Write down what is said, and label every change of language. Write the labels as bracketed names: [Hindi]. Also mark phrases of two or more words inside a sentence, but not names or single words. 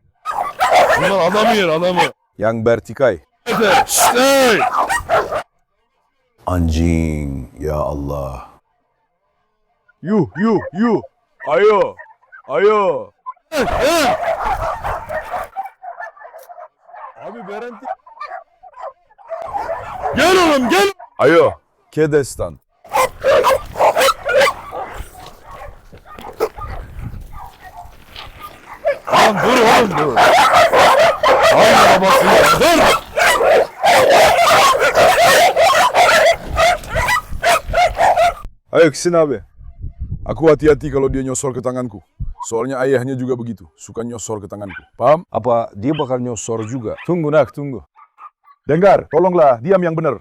[Indonesian] Yang bertikai. Anjing, ya Allah. You. Ayo. Abi berhenti. [Turkish] Gel oğlum gel. Ayo. Ke Destan. Lan dur oğlum dur. Allah babası dur. [Indonesian] Ayo kesini abi. Aku hati-hati kalau dia nyosor ke tanganku. Soalnya ayahnya juga begitu, suka nyosor ke tanganku. Paham? Apa dia bakal nyosor juga? Tunggu. Dengar, tolonglah, diam yang benar.